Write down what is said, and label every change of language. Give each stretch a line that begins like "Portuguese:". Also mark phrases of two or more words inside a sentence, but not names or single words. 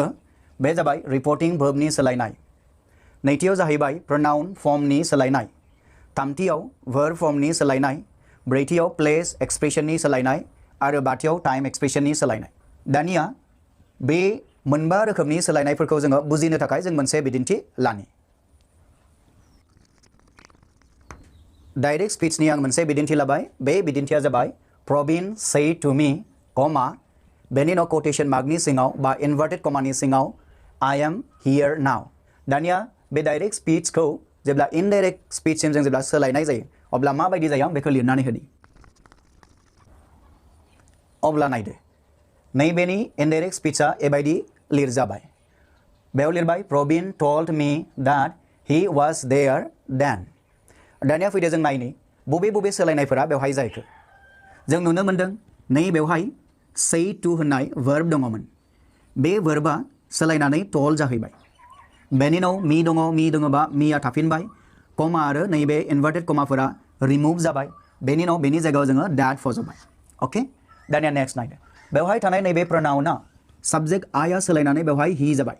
Bodo: बे जाबाय
English: reporting verb
Bodo: सोलायनाय, नैथियाव जाहैबाय
English: pronoun form
Bodo: सोलायनाय, थामथियाव
English: verb form
Bodo: सोलायनाय, ब्रैथियाव
English: place expression
Bodo: सोलायनाय आरो बाथियाव
English: time expression
Bodo: सोलायनाय। दानिया बे मोनबा रोखोमनि सोलायनायफोरखौ जोङो बुजिनो थाखाय जों मोनसे बिदिन्थि लानि।
English: direct speech
Bodo: आं मोनसे बिदिन्थि लाबाय। बे बिदिन्थिया जाबाय प्रवीण
English: said to me,
Bodo: बेनि उनाव
English: quotation mark
Bodo: सिङाव बा
English: inverted comma
Bodo: सिङाव
English: I am here now.
Bodo: दानिया बे
English: direct speech
Bodo: जेब्ला
English: indirect speech
Bodo: जों जेब्ला सोलायनाय जायो अब्ला माबायदि जायो आं बेखौ लिरनानै होनि। अब्ला नायदो नैबेनि
English: indirect speech
Bodo: एबायदि लिरजाबाय।
English: बेयाव लिरबाय प्रवीण told me that he was there then.
Bodo: दानिया फैदो जों नायनि बबे बबे सोलायनायफोरा बेवहाय जायखो। जों नुनो मोनदों नै बेवहाय
English: said to
Bodo: होननाय वर्ब दङमोन। बे वर्बा सोलायनानै टल्ड जाहैबाय। बेनि उनाव मी दङ, मी दङबा मीया थाफिनबाय, कमा आरो नैबे
English: inverted commas
Bodo: रिमुभ जाबाय। बेनि उनाव बेनि जायगायाव जोङो दैट फज'बाय। अके, दानिया नेक्स्ट नायदो बेवहाय थानाय नैबे प्रोनाउना साबजेक्ट आया सोलायनानै बेवहाय ही जाबाय।